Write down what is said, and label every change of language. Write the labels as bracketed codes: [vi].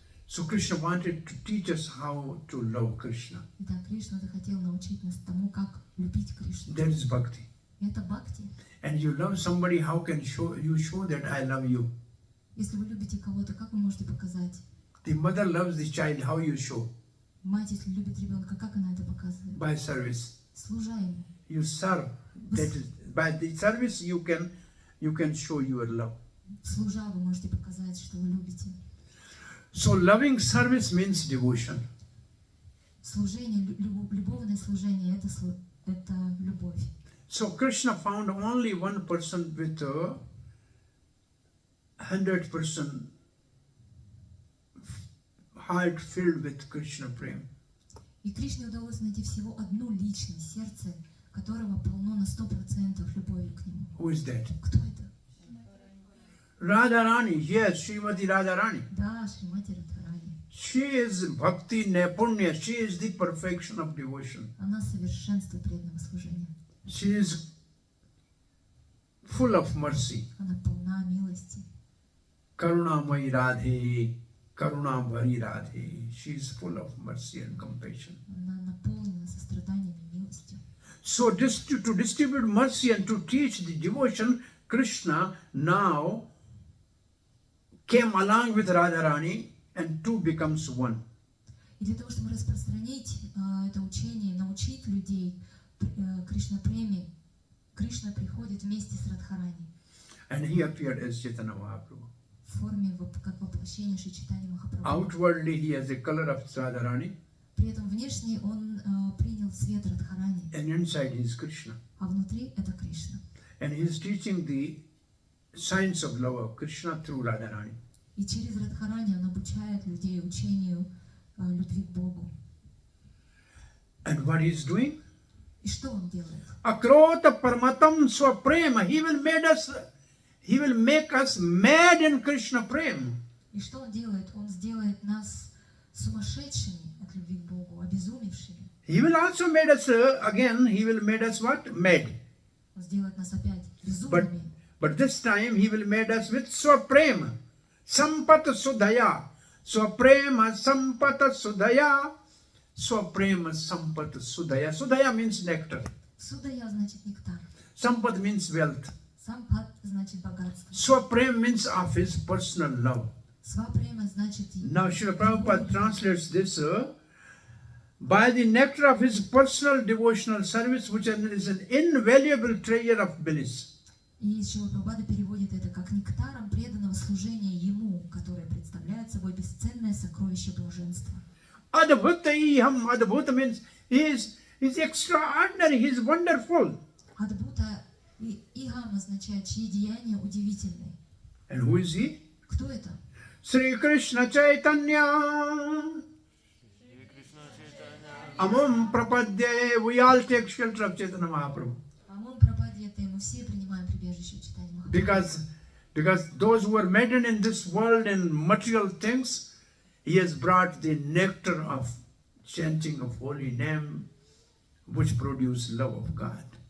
[en] So Krishna wanted to teach us how to love Krishna. [ru] Итак, Кришна захотел научить нас тому, как любить Кришну. [en] That is bhakti. [ru] Это бхакти. [en] And you love somebody, how can you show that I love you? [ru] Если вы любите кого-то, как вы можете показать? [en] The mother loves the child, how you show? [ru] Мать, если любит ребенка, как она это показывает? [en] By service. [ru] Служа ему. [en] You serve. That is, by the service you can show your love. [ru] Служа вы можете показать, что вы любите. [en] So loving service means devotion. [ru] Служение, любовное служение – это любовь. [en] So Krishna found only one person with 100% heart filled with Krishna Prem. [ru] И Кришне удалось найти всего одну личность, сердце которого полно на 100% любовью к нему. [en] Who is that? [ru] Кто это? [en] Radharani, yes, Srimati Radharani. [ru] Да, Шримати Радхарани. [en] She is Bhakti Nepunya. She is the perfection of devotion. [ru] Она совершенство преданного служения. [en] She is full of mercy. [ru] Она полна милости. [sa] Karunamai Radhe, Karunambhari Radhe. [en] She is full of mercy and compassion. [ru] Она наполнена состраданием и милостью. [en] So to distribute mercy and to teach the devotion, Krishna now came along with Radharani and two becomes one. [ru] И для того, чтобы распространить это учение, научить людей Кришна Преми, Кришна приходит вместе с Радхарани [en] And he appeared as Chaitanya Mahaprabhu. [ru] в форме как воплощение Шри Чайтаньи Махапрабху. [en] Outwardly he has the color of Radharani [ru] При этом внешне он принял цвет Радхарани, [en] and inside he is Krishna. [ru] а внутри это Кришна. [en] And he is teaching the science of love of Krishna through Radharani. [ru] И через Радхарани он обучает людей учению любви к Богу. [en] And what he is doing? [ru] И что он делает? [sa] Akrota parmatam swaprema. [en] He will make us mad in Krishna prem. [ru] И что он делает? Он сделает нас сумасшедшими от любви к Богу, обезумевшими. [en] He will also make us, he will make us what? Mad. [ru] Он сделает нас опять безумными. [en] But this time he will make us with swaprema. [sa] Sampata sudaya. Swaprema sampata sudaya. Swaprema sampata sudaya. [en] Sudaya means nectar. [ru] Судая значит нектар. [en] Sampat means wealth. [ru] Сампат значит богатство. [en] Swaprem means of his personal love. [ru] Свапрема значит... [en] Now Srila Prabhupada translates this by the nectar of his personal devotional service, which is an invaluable treasure of bliss. [ru] И Шрила Прабхупада переводит это как нектаром преданного служения ему, которое представляет собой бесценное сокровище блаженства. [sa] Adbhuta iham. [en] Adbhuta means he is extraordinary, he is wonderful. [ru] Адбута и Игам означает чьи деяния удивительные. [en] And who is he? [ru] Кто это? [sa] Sri Krishna Chaitanya. Amam prapadye. [en] We all take shelter of Chaitanya Mahaprabhu. [ru] Амон Прабхадьяте, мы все принимаем прибежище у Чайтаньи Махапрабху. [en] Because those who are maddened in this world in material things, he has brought the nectar of chanting of holy name, which produce love of God.